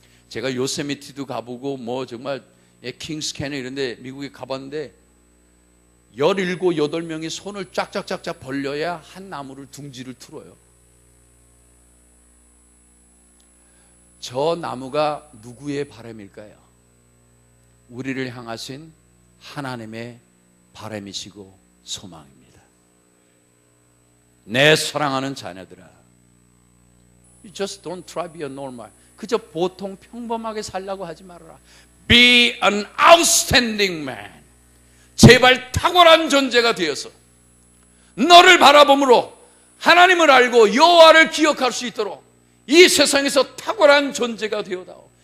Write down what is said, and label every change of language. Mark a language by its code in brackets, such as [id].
[ko] 제가 요세미티도 가보고 뭐 정말 킹스 캐년 이런 데 미국에 가봤는데 17, 8명이 손을 쫙쫙쫙쫙 벌려야 한 나무를 둥지를 틀어요. 저 나무가 누구의 바람일까요? 우리를 향하신 하나님의 바람이시고 소망입니다. 내 사랑하는 자녀들아, [en] You just don't try to be a normal. [ko] 그저 보통 평범하게 살려고 하지 말아라. [en] Be an outstanding man. [ko] 제발 탁월한 존재가 되어서 너를 바라봄으로 하나님을 알고 여호와를 기억할 수 있도록 이 세상에서 탁월한 존재가 되어다오.